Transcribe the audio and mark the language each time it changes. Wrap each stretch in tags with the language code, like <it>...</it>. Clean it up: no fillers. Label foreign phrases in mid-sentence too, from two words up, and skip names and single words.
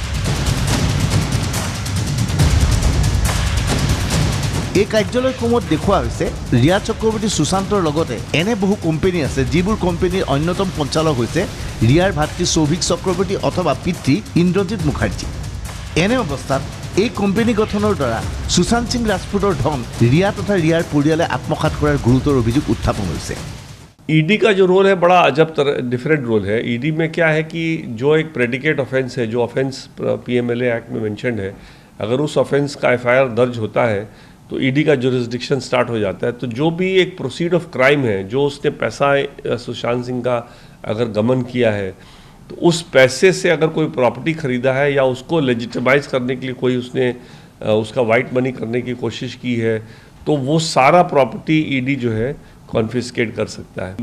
<as>এই কাৰ্যালয়সমূহত দেখুওৱা হৈছে ৰিয়া চক্ৰৱৰ্তী সুশান্তৰ লগতে এনে বহু কোম্পানী আছে যিবোৰ কোম্পানীৰ অন্যতম সঞ্চালক হৈছে ৰিয়াৰ ভাতৃ সৌভিক চক্ৰৱৰ্তী অথবা পিতৃ ইন্দ্ৰজিৎ মুখাৰ্জী। এনে অৱস্থাত এই কোম্পানী গঠনৰ দ্বাৰা সুশান্ত সিং ৰাজপুতৰ ধন ৰিয়া তথা ৰিয়াৰ পৰিয়ালে আত্মসাৎ কৰাৰ গুৰুতৰ অভিযোগ উত্থাপন হৈছে।</as> <hi>ईडी का जो रोल है बड़ा अजब</hi> <en>different role</en> <hi>है। ईडी में क्या है कि जो एक</hi> <en>predicate offence</en> <hi>है, जो ऑफेंस PMLA एक्ट में मेंशन्ड है, अगर उस ऑफेंस का FIR दर्ज होता है तो ईडी का जुरिस्डिक्शन स्टार्ट हो जाता है। तो जो भी एक</hi> <en>proceed of crime</en> <hi>है, जो उसने पैसा सुशांत सिंह का अगर गमन किया है तो उस पैसे से अगर कोई प्रॉपर्टी खरीदा है या उसको लेजिटिमाइज करने के लिए कोई उसने उसका</hi> <en>white money</en> <hi>करने की कोशिश की है, तो वो सारा प्रॉपर्टी ईडी जो है कॉन्फिस्केट कर सकता है।</hi>